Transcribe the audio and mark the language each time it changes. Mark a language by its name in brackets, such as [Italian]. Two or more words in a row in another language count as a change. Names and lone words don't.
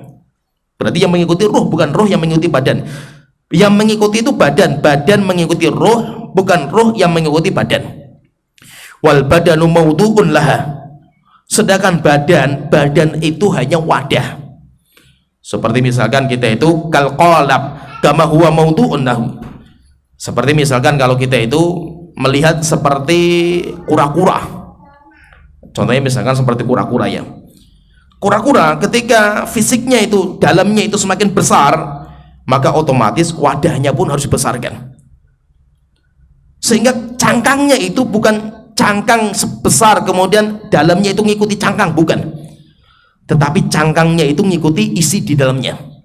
[Indonesian] Berarti yang mengikuti roh, bukan roh yang mengikuti badan. Yang mengikuti itu badan mengikuti roh, bukan roh yang mengikuti badan. [Arabic] والبدن موضوع لها, [Indonesian] sedangkan badan itu hanya wadah. Seperti misalkan kita itu [Arabic] كالقالب كما هو موضوع له, [Indonesian] seperti misalkan kalau kita itu melihat seperti kura-kura, contohnya misalkan seperti kura-kura ya. Kura-kura ketika fisiknya itu, dalamnya itu semakin besar, maka otomatis wadahnya pun harus dibesarkan, sehingga cangkangnya itu bukan cangkang sebesar kemudian dalamnya itu ngikuti cangkang, bukan, tetapi cangkangnya itu ngikuti isi di dalamnya.